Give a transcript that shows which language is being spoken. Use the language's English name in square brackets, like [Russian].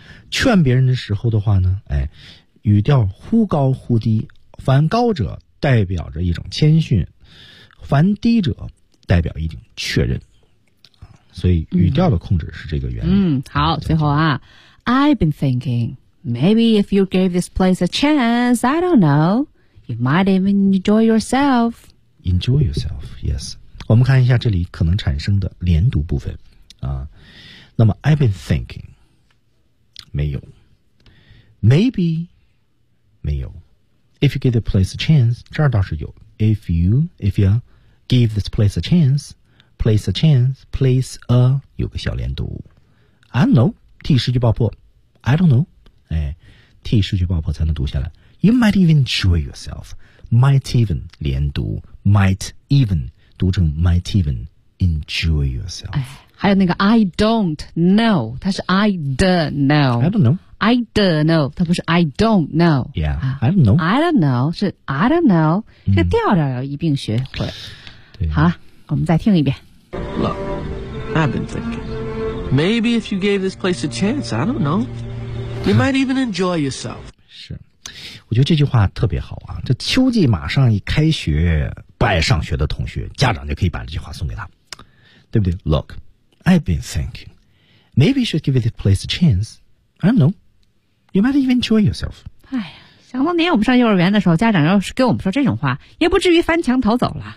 [Chinese] 劝别人的时候的话呢，哎，语调忽高忽低，凡高者代表着一种谦逊，凡低者代表一种确认啊。所以语调的控制是这个原理。好，最后啊 ， [English] I've been thinking。 Maybe if you gave this place a chance, I don't know, you might even enjoy yourself. Enjoy yourself, yes. [Chinese] 我们看一下这里可能产生的连读部分啊。 [English] 那么 I've been thinking, 没有 Maybe, 没有 If you gave the place a chance, 这儿倒是有 If you gave this place a chance, place a chance, place a, 有个小连读 I don't know, [Chinese] 替失去爆破 [English] I don't know. [Chinese] 哎，替失去爆破才能读下来。 [English] You might even enjoy yourself. Might even 连读 ，might even [Chinese] 读成 [English] might even enjoy yourself。 [Chinese] 哎，还有那个 [English] I don't know， 它是 I don't know。 I don't know。 I don't know， [Chinese] 它不是 [English] I don't know。 Yeah， I don't know。 I don't know [Chinese] 是 I don't know， 这个调调要一并学会。对，好了，我们再听一遍。 [English] Look, I've been thinking. Maybe if you gave this place a chance, I don't know. You might even enjoy yourself. [Chinese] 是，我觉得这句话特别好啊！这秋季马上一开学，不爱上学的同学，家长就可以把这句话送给他，对不对 ？ [English] Look, I've been thinking. Maybe you should give this place a chance. I don't know. You might even enjoy yourself. [Chinese] 哎呀，想当年我们上幼儿园的时候，家长要是跟我们说这种话，也不至于翻墙逃走了。